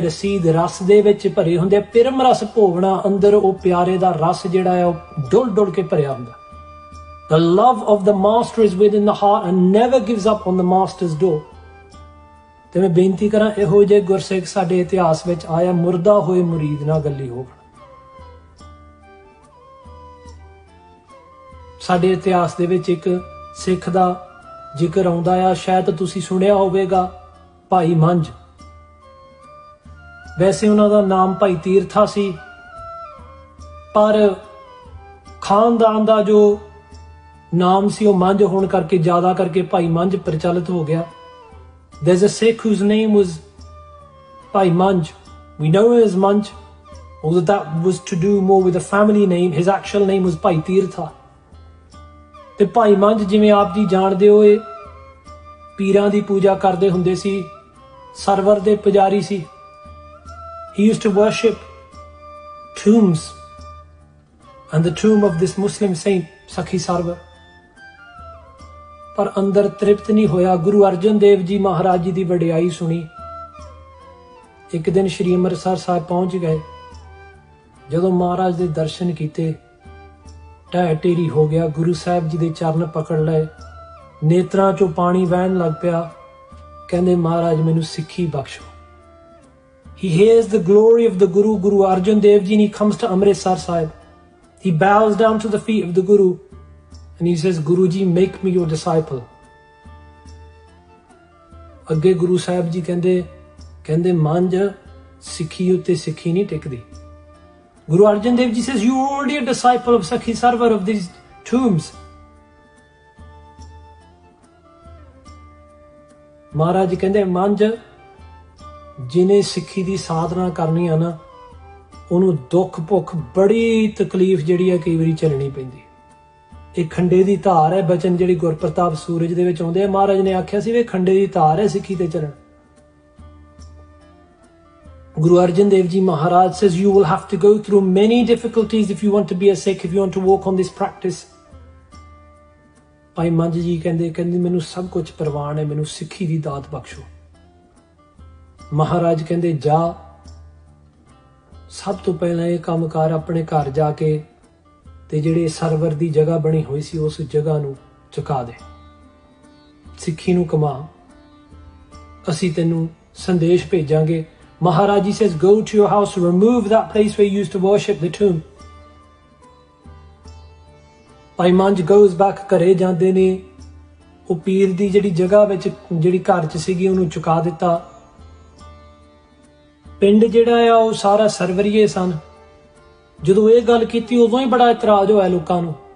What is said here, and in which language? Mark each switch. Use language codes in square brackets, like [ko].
[pa] ਰਸੀਦ ਰਸ ਦੇ ਵਿੱਚ ਭਰੇ ਹੁੰਦੇ, ਪਿਰਮ ਰਸ ਭੋਵਣਾ, ਅੰਦਰ ਉਹ ਪਿਆਰੇ ਦਾ ਰਸ ਜਿਹੜਾ ਹੈ ਉਹ ਡੁੱਲ ਡੁੱਲ ਕੇ ਭਰਿਆ ਹੁੰਦਾ। [en] The love of the master is within the heart and never gives up on the master's door. [pa] ਤੇ ਮੈਂ ਬੇਨਤੀ ਕਰਾਂ, ਇਹੋ ਜਿਹੇ ਗੁਰਸਿੱਖ ਸਾਡੇ ਇਤਿਹਾਸ ਵਿੱਚ ਆਇਆ, ਮੁਰਦਾ ਹੋਏ ਮੁਰੀਦ ਨਾ ਗੱਲੀ ਹੋਵਣ। ਸਾਡੇ ਇਤਿਹਾਸ ਦੇ ਵਿੱਚ ਇੱਕ ਸਿੱਖ ਦਾ ਜ਼ਿਕਰ ਆਉਂਦਾ ਆ, ਸ਼ਾਇਦ ਤੁਸੀਂ ਸੁਣਿਆ ਹੋਵੇਗਾ, ਭਾਈ ਮੰਝ। ਵੈਸੇ ਉਹਨਾਂ ਦਾ ਨਾਮ ਭਾਈ ਤੀਰਥਾ ਸੀ, ਪਰ ਖਾਨਦਾਨ ਦਾ ਜੋ ਨਾਮ ਸੀ ਉਹ ਮੰਝ ਹੋਣ ਕਰਕੇ ਜ਼ਿਆਦਾ ਕਰਕੇ ਭਾਈ ਮੰਝ ਪ੍ਰਚਲਿਤ ਹੋ ਗਿਆ। [en] There's a Sikh whose name was Bhai Manj. We know him as Manj, although that was to do more with a family name. His actual name was Bhai Tirtha. [pa] ਤੇ ਭਾਈ ਮੰਝ ਜਿਵੇਂ ਆਪ ਜੀ ਜਾਣਦੇ ਹੋ, ਇਹ ਪੀਰਾਂ ਦੀ ਪੂਜਾ ਕਰਦੇ ਹੁੰਦੇ ਸੀ, ਸਰਵਰ ਦੇ ਪੁਜਾਰੀ ਸੀ। [en] He used to worship tombs and the tomb of this Muslim saint Sakhi Sarwar. [pa] ਪਰ ਅੰਦਰ ਤ੍ਰਿਪਤ ਨਹੀਂ ਹੋਇਆ। ਗੁਰੂ ਅਰਜਨ ਦੇਵ ਜੀ ਮਹਾਰਾਜ ਜੀ ਦੀ ਵਡਿਆਈ ਸੁਣੀ। ਇੱਕ ਦਿਨ ਸ਼੍ਰੀ ਅੰਮ੍ਰਿਤਸਰ ਸਾਹਿਬ ਪਹੁੰਚ ਗਏ। ਜਦੋਂ ਮਹਾਰਾਜ ਦੇ ਦਰਸ਼ਨ ਕੀਤੇ, ਢਹਿ ਢੇਰੀ ਹੋ ਗਿਆ। ਗੁਰੂ ਸਾਹਿਬ ਜੀ ਦੇ ਚਰਨ ਪਕੜ ਲਏ। ਨੇਤਰਾਂ ਚੋਂ ਪਾਣੀ ਵਹਿਣ ਲੱਗ ਪਿਆ। ਕਹਿੰਦੇ ਮਹਾਰਾਜ ਮੈਨੂੰ ਸਿੱਖੀ ਬਖਸ਼ੋ। [en] He hears the glory of the Guru, Guru Arjan Dev Ji, and he comes to Amritsar Sahib. He bows down to the feet of the Guru and he says, Guru Ji, make me your disciple. [pa] ਅੱਗੇ ਗੁਰੂ ਸਾਹਿਬ ਜੀ ਕਹਿੰਦੇ ਮੰਝ ਸਿੱਖੀ ਉੱਤੇ ਸਿੱਖੀ ਨਹੀਂ ਟਿਕਦੀ। [en] Guru Arjan Dev Ji says, you are already a disciple of Sakhi Sarwar of these tombs. [pa] ਮਹਾਰਾਜ ਕਹਿੰਦੇ ਮੰਝ ਜਿਹਨੇ ਸਿੱਖੀ ਦੀ ਸਾਧਨਾ ਕਰਨੀ ਆ ਨਾ, ਉਹਨੂੰ ਦੁੱਖ ਭੁੱਖ ਬੜੀ ਤਕਲੀਫ ਜਿਹੜੀ ਹੈ ਕਈ ਵਾਰੀ ਝੱਲਣੀ ਪੈਂਦੀ। ਇਹ ਖੰਡੇ ਦੀ ਧਾਰ ਹੈ ਬਚਨ ਜਿਹੜੀ ਗੁਰਪ੍ਰਤਾਪ ਸੂਰਜ ਦੇ ਵਿੱਚ ਆਉਂਦੇ ਆ। ਮਹਾਰਾਜ ਨੇ ਆਖਿਆ ਸੀ ਵੀ ਖੰਡੇ ਦੀ ਧਾਰ ਹੈ ਸਿੱਖੀ ਤੇ ਚੱਲਣ। [en] Guru Arjan Dev Ji Maharaj says you will have to go through many difficulties if you want to be a Sikh, if you want to walk on this practice. [pa] ਭਾਈ ਮੰਝ ਜੀ ਕਹਿੰਦੇ ਮੈਨੂੰ ਸਭ ਕੁਝ ਪ੍ਰਵਾਨ ਹੈ, ਮੈਨੂੰ ਸਿੱਖੀ ਦੀ ਦਾਤ ਬਖਸ਼ੋ। ਮਹਾਰਾਜ ਕਹਿੰਦੇ ਜਾ, ਸਭ ਤੋਂ ਪਹਿਲਾਂ ਇਹ ਕੰਮ ਕਰ, ਆਪਣੇ ਘਰ ਜਾ ਕੇ ਤੇ ਜਿਹੜੇ ਸਰਵਰ ਦੀ ਜਗ੍ਹਾ ਬਣੀ ਹੋਈ ਸੀ ਉਸ ਜਗ੍ਹਾ ਨੂੰ ਚੁਕਾ ਦੇ, ਸਿੱਖੀ ਨੂੰ ਕਮਾ, ਅਸੀਂ ਤੈਨੂੰ ਸੰਦੇਸ਼ ਭੇਜਾਂਗੇ। [en] Maharaj ji says, go to your house, remove that place where you used to worship the tomb. [pa] Bhai Manjh [en] goes back, [pa] ਘਰੇ ਜਾਂਦੇ ਨੇ। ਉਹ ਪੀਰ ਦੀ ਜਿਹੜੀ ਜਗ੍ਹਾ ਵਿੱਚ ਜਿਹੜੀ ਘਰ 'ਚ ਸੀਗੀ ਉਹਨੂੰ ਚੁਕਾ ਦਿੱਤਾ। ਪਿੰਡ ਜਿਹੜਾ ਆ ਉਹ ਸਾਰਾ ਸਰਵਰੀਏ ਸਨ। ਜਦੋਂ ਇਹ ਗੱਲ ਕੀਤੀ ਉਦੋਂ ਹੀ ਬੜਾ ਇਤਰਾਜ਼ ਹੋਇਆ ਲੋਕਾਂ ਨੂੰ।